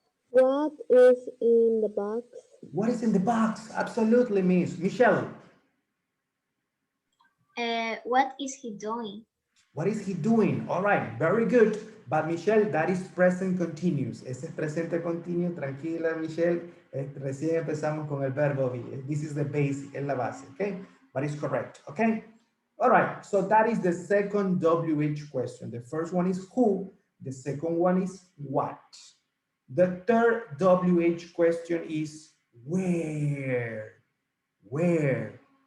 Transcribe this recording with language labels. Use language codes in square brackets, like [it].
[en] What is in the box? What is in the box? Absolutely, miss. Michelle. What is he doing? What is he doing? All right, very good. But Michelle, that is present continuous. [es] Ese es presente continuo. Tranquila, Michelle. Recién empezamos con el verbo be. [en] This is the basic, [es] es la base, [en] okay? But it's correct, okay? All right, so that is the second WH question. The first one is who. The second one is what. The third WH question is where. Where.